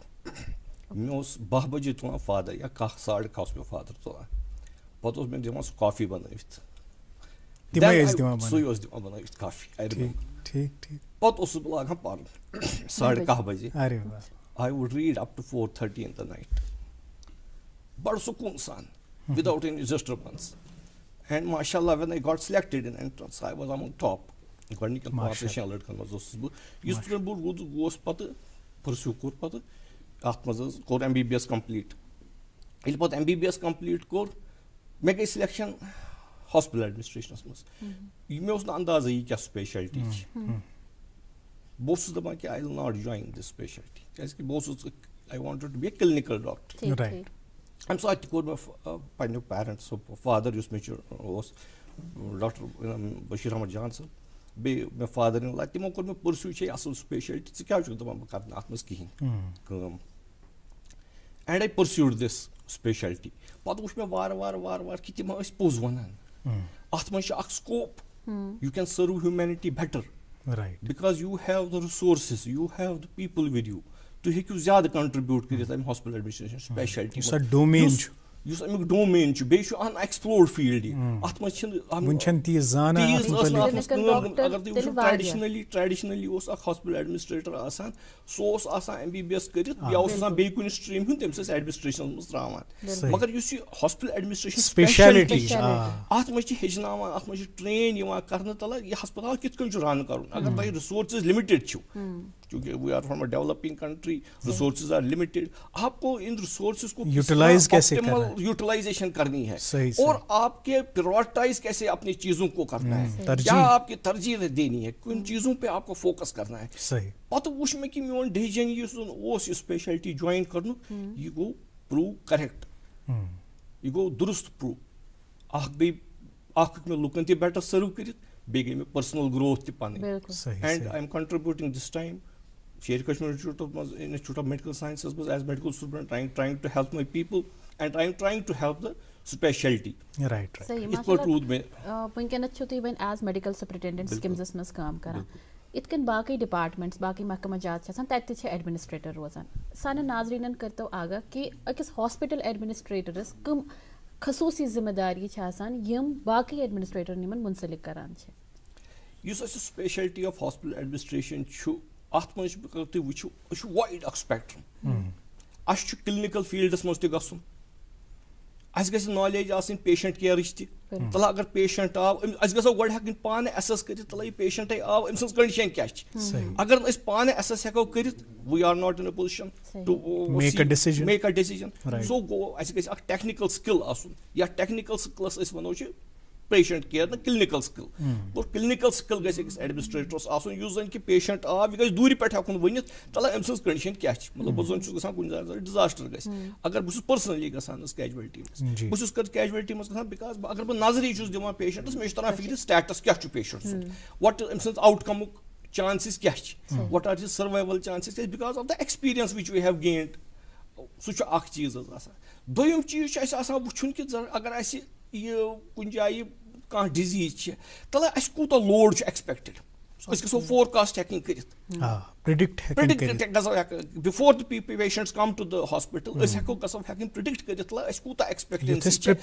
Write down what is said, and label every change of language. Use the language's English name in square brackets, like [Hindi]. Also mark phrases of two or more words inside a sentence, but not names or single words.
[Kashmiri] مےٚ اوس 12 بجے تُلان فادر، یا 10 ساڑٕ 10 اوس مےٚ فادر تُلان. پتہٕ اوس مےٚ دِوان سُہ کافی بنٲوِتھ، سُے اوس دِوان بنٲوِتھ کافی. پتہٕ اوسُس بہٕ لاگان پرُن 10:30 بجے. [English] I would read up to 4:30 in the night. [Kashmiri] بڑٕ سکوٗن سان، [English] without any disturbance. And mashallah when I got selected in entrance, I was among top. [Kashmiri] گۄڈنِکٮ۪ن 5-6 لڑکن منٛز اوسُس بہٕ. یُس پٮ۪ٹھ بہٕ روٗدُس گوس پتہٕ پٔرسیوٗ کوٚر پتہٕ اتھ منٛز حظ کوٚر MBBS کمپلیٖٹ. ییٚلہِ پتہٕ MBBS کمپلیٖٹ کوٚر، مےٚ گٔے سِلیکشن [English] hospital administrations [Kashmiri] منٛز. مےٚ اوس نہٕ اندازٕے یہِ کیٛاہ سپیشلٹی چھِ. بہٕ اوسُس دپان کہِ [English] I will not join this specialty [Kashmiri] کیٛازِ کہِ بہٕ اوسُس [English] I wanted to be a clinical doctor. [Kashmiri] اَمہِ ساتہٕ تہِ کوٚر مےٚ پنٕنیو پیرنٹسو، فادر یُس مےٚ چھُ اوس ڈاکٹر بشیٖر احمد جان صٲب، بیٚیہِ مےٚ [English] father in law, [Kashmiri] تِمو کوٚر مےٚ پٔرسیوٗ چھے اصٕل سپیشلٹی، ژٕ کیٛازِ چھُکھ دپان بہٕ کرٕ نہٕ اتھ منٛز کِہینۍ کٲم. [English] and I pursued this specialty. [Kashmiri] پتہٕ وُچھ مےٚ وارٕ وارٕ کہِ تِم ٲسۍ پوٚز ونان. اتھ منٛز چھُ اکھ سکوپ، [English] you can serve humanity better. Right. Because you have the resources, you have the people with you. [Kashmiri] تُہۍ ہیٚکِو زیادٕ کنٹربیوٗٹ کٔرِتھ اَمہِ [English] hospital administration specialty [Kashmiri] سۄ ڈومین چھُ یُس امیُک ڈومین چھُ بیٚیہِ چھُ [English] unexplored field [Kashmiri] یہِ اَتھ منٛز چھِنہٕ تیٖژ زانان اگر تُہۍ وٕچھِو ٹریڈِشنلی اوس اکھ [English] hospital administrator [Kashmiri] آسان سُہ اوس آسان MBBS کٔرِتھ یا اوس آسان بیٚیہِ کُنہِ سٹریٖم ہُنٛد تٔمِس ٲسۍ ایڈمِنسٹریشنس منٛز تراوان مگر یُس یہِ [English] hospital administration specialty [Kashmiri] چھِ اتھ منٛز چھِ ہیٚچھناوان اتھ منٛز چھِ ٹرین یِوان کرنہٕ تلہٕ یہِ ہسپتال کِتھ کٔنۍ چھُ رن کرُن اگر تۄہہِ [English] resources limited [Kashmiri] چھِو کیونکہ [English] we are from a developing country resources are limited [Urdu] آپ کو ان ریسورسز کو یوٹیلائزیشن کرنی ہے اور آپ کے پرائورٹائز کیسے اپنی چیزوں کو کرنا ہے کیا آپ کی ترجیح دینی ہے کن چیزوں پہ آپ کو فوکس کرنا ہے [Kashmiri] پتہ وچھ مےٚ کہِ میون ڈیسیجن یُس زن اوس یہِ سپیشلٹی جوین کرنُک یہِ گوٚو [English] prove correct [Kashmiri] یہِ گوٚو درست پروو اکھ گٔے اکھ ہیٚکہِ مےٚ لُکن تہِ بیٹر سٔرو کٔرِتھ بیٚیہِ گٔے مےٚ [English] personal growth [Kashmiri] تہِ پنٕنۍ [English] and I am contributing this time [Kashmiri] شیر کشمیر انسٹیٹیوٹ آف میڈیکل سائنسز منٛز [English] as medical student trying to help my people and I am trying to help the specialty [Kashmiri] ونکیٚنس چھِو تُہۍ وۄنۍ [English] as medical superintendent [Kashmiri] سکمزس منٛز کٲم کران یِتھ کٔنۍ باقٕے ڈپارٹمنٹس باقٕے محکمہ جات چھِ آسان تَتہِ تہِ چھِ ایڈمنسٹریٹر روزان سانٮ۪ن ناظریٖنن کٔرتو آگاہ کہِ أکِس [English] hospital administrators [Kashmiri] کٕم خصوٗصی ذمہٕ داری چھِ آسان یِم باقٕے ایڈمنسٹریٹرن یِمن منسلک کران چھِ یُس اَسہِ [English] specialty of hospital administration [Kashmiri] چھُ اتھ منٛز اگر تُہۍ وٕچھِو یہِ چھُ وایڈ اکھ سپیکٹرم اَسہِ چھُ [English] clinical fields [Kashmiri] منٛز تہِ گژھُن اَسہِ گژھِ نالیج آسٕنۍ پیشنٹ کیرٕچ تہِ تلہ اگر پیشنٹ آو أسۍ گژھو گۄڈٕ ہٮ۪کٕنۍ پانہٕ ایسس کٔرِتھ تلہ یہِ پیشنٹے آو أمۍ سٕنٛز کنڈِشن کیاہ چھِ اگر نہٕ أسۍ پانہٕ ایسس ہٮ۪کو کٔرِتھ [English] we are not in a position to make a decision [Kashmiri] سو گوٚو اَسہِ گژھِ اکھ [English] technical skill [Kashmiri] آسُن یتھ [English] technical skills [Kashmiri] أسۍ وَنو چھِ [English] patient care [Kashmiri] نہٕ [English] clinical skill [Kashmiri] اور [English] clinical skill [Kashmiri] گژھِ أکِس ایڈمنسٹریٹرس آسُن یُس زن کہِ پیشنٹ آو یہِ گژھِ دوٗرِ پٮ۪ٹھ ہٮ۪کُن ؤنِتھ تلہ أمۍ سٕنٛز کنڈِشن کیاہ چھِ مطلب بہٕ زن چھُس گژھان کُنہِ جایہِ ڈِزاسٹر گژھِ اگر بہٕ چھُس پٔرسنلی گژھان حظ کیجویلٹی منٛز بہٕ چھُس کیجویلٹی منٛز گژھان بِکاز اگر بہٕ نظرٕے چھُس دِوان پیشنٹس مےٚ چھُ تران فِکرِ سٹیٹس کیاہ چھُ پیشنٹ سُنٛد وٹ أمۍ سٕنٛز آوُٹ کمُک چانسز کیاہ چھِ [English] what are his survival chances because of the experience which we have gained [Kashmiri] سُہ چھُ اکھ چیٖز حظ آسان دوٚیِم چیٖز چھُ اَسہِ آسان وٕچھُن کہِ اگر اَسہِ یہِ کُنہِ جایہِ کانٛہہ ڈِزیٖز چھِ تلہ اَسہِ کوٗتاہ لوڈ چھُ ایکسپیکٹڈ أسۍ گژھو فورکاسٹ ہٮ۪کٕنۍ کٔرِتھ گژھو [English] before the patients come to the hospital [Kashmiri] أسۍ گژھو ہٮ۪کٕنۍ پرڈکٹ کٔرِتھ تلہ اَسہِ کوٗتاہ ایکسپیکٹنسی